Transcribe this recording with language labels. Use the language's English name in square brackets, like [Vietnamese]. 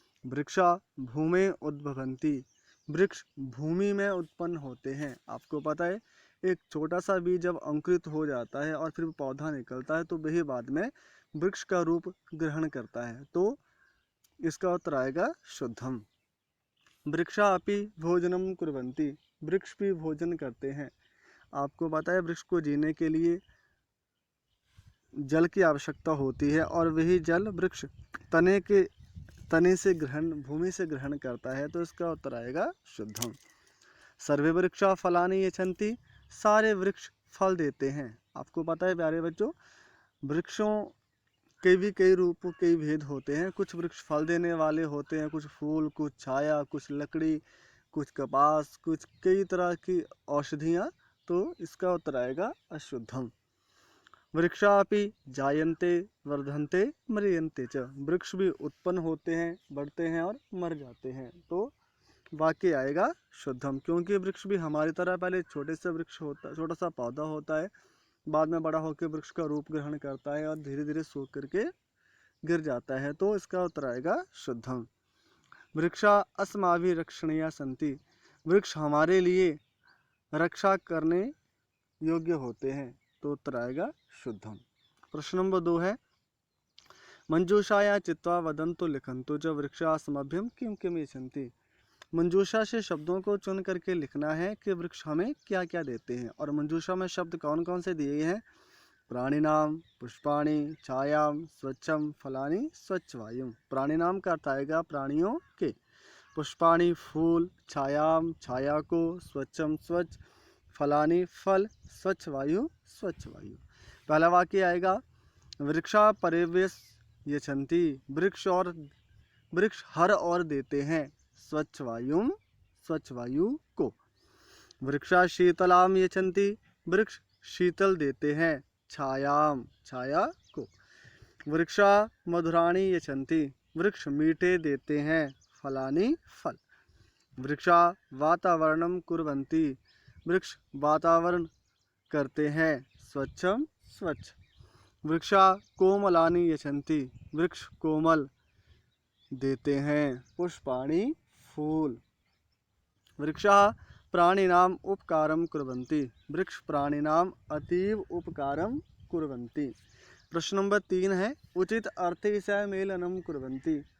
[Sanskrit] वृक्षा भूमि उद्भवन्ति। [Hindi] वृक्ष भूमि में उत्पन्न होते हैं। आपको पता है, एक छोटा सा बीज जब अंकुरित हो जाता है और फिर पौधा निकलता है तो वही बाद में वृक्ष का रूप ग्रहण करता है, तो इसका उत्तर आएगा शुद्धम। [Sanskrit] वृक्षा अपि भोजनम कुर्वन्ति। [Hindi] वृक्ष भी भोजन करते हैं। आपको पता है, वृक्ष को जीने के लिए जल की आवश्यकता होती है और वही जल वृक्ष तने से भूमि से ग्रहण करता है, तो इसका उत्तर आएगा शुद्धम। [Sanskrit] सर्वे वृक्षा फलानि यच्छन्ति। [Hindi] सारे वृक्ष फल देते हैं। आपको पता है प्यारे बच्चों, वृक्षों के भी कई रूप, कई भेद होते हैं। कुछ वृक्ष फल देने वाले होते हैं, कुछ फूल, कुछ छाया, कुछ लकड़ी, कुछ कपास, कुछ कई तरह की औषधियाँ, तो इसका उत्तर आएगा अशुद्धम। [Sanskrit] वृक्षापि जायन्ते वर्धन्ते म्रियन्ते च। [Hindi] वृक्ष भी उत्पन्न होते हैं, बढ़ते हैं और मर जाते हैं, तो वाक्य आएगा शुद्धम। क्योंकि वृक्ष भी हमारी तरह पहले छोटे से वृक्ष होता, छोटा सा पौधा होता है, बाद में बड़ा होकर वृक्ष का रूप ग्रहण करता है और धीरे धीरे सूख करके गिर जाता है, तो इसका उत्तर आएगा शुद्धम। [Sanskrit] वृक्षा अस्माभिः रक्षणीया सन्ति। [Hindi] वृक्ष हमारे लिए रक्षा करने योग्य होते हैं, तो उत्तर आएगा शुद्धम। प्रश्न नंबर 2 है, [Sanskrit] मंजूषाया चित्वा वदन्तु लिखन्तु च वृक्षा अस्मभ्यं किं किं यच्छन्ति। [Hindi] मंजूषा से शब्दों को चुन करके लिखना है कि वृक्ष हमें क्या क्या देते हैं। और मंजूषा में शब्द कौन कौन से दिए हैं? प्राणिनाम, पुष्पाणि, छायाम, स्वच्छम, फलानि, स्वच्छ वायु। प्राणिनाम का अर्थ आएगा प्राणियों के, पुष्पाणि फूल, छायाम छाया को, स्वच्छम स्वच्छ, फलानि फल, स्वच्छ वायु स्वच्छ वायु। पहला वाक्य आएगा, [Sanskrit] वृक्षा परिवेश यच्छन्ति। [Hindi] वृक्ष हर और देते हैं स्वच्छ वायु को। [Sanskrit] वृक्षा शीतलाम यच्छन्ति। [Hindi] वृक्ष शीतल देते हैं छाया को। [Sanskrit] वृक्षा मधुराणि यच्छन्ति। [Hindi] वृक्ष मीठे देते हैं फलानि फल। [Sanskrit] वृक्षा वातावरणम कुर्वन्ति। [Hindi] वृक्ष वातावरण करते हैं स्वच्छम स्वच्छ। [Sanskrit] वृक्षा कोमलानि यच्छन्ति। [Hindi] वृक्ष कोमल देते हैं पुष्पाणि फूल। [Sanskrit] वृक्षा प्राणिनाम उपकारम कुर्वन्ति। वृक्ष प्राणिनाम अतीव उपकारम कुर्वन्ति। [Hindi] प्रश्न नंबर 3 है, उचित अर्थ से मेलनम कुर्वन्ति।